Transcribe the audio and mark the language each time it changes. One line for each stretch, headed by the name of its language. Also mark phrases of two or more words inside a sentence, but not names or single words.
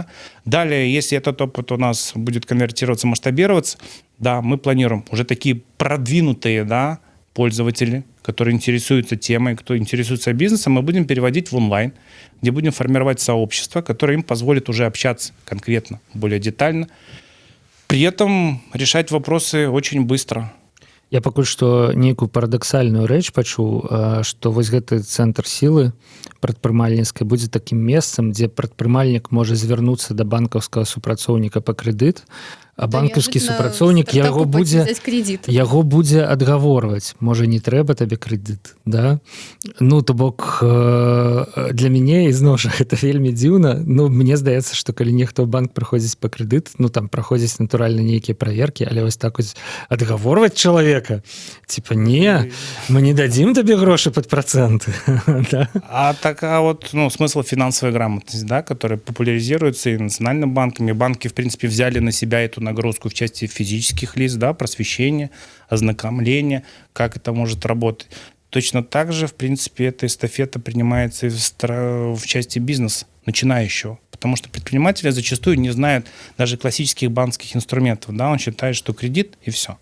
Russian: Далее, если этот опыт у нас будет конвертироваться, масштабироваться, да, мы планируем уже такие продвинутые, да, пользователи, которые интересуются темой, кто интересуется бизнесом, мы будем переводить в онлайн, где будем формировать сообщество, которое им позволит уже общаться конкретно, более детально. При этом решать вопросы очень быстро.
Belarusian: Я пакуль што нейкую парадаксальную рэч пачуў, што вось гэты цэнтр сілы прадпрымальніцкай будзе такім месцам, дзе прадпрымальнік можа звярнуцца да банкаўскага супрацоўніка па крэдыт, а банкаўскі супрацоўнік яго будзе адгаворваць. Можа, не трэба табе крэдыт, да? Ну, то бок, для мяне, ізноў жа, гэта вельмі дзіўна. Ну, мне здаецца, што калі нехто ў банк прыходзіць па крэдыт, ну, там праходзіць натуральна нейкія праверкі, але вось так вось адгаворваць чалавека, типа, не, мы не дадзім табе грошы пад працэнты. Да?
Russian: А такая вот, ну, смысл финансовой грамотности, да, которая популяризируется и национальными банками. Банки, в принципе, взяли на себя эту нагрузку в части физических лиц, да, просвещения, ознакомления, как это может работать. Точно так же, в принципе, эта эстафета принимается и в части бизнеса начинающего, потому что предприниматели зачастую не знают даже классических банковских инструментов, да, он считает, что кредит и все.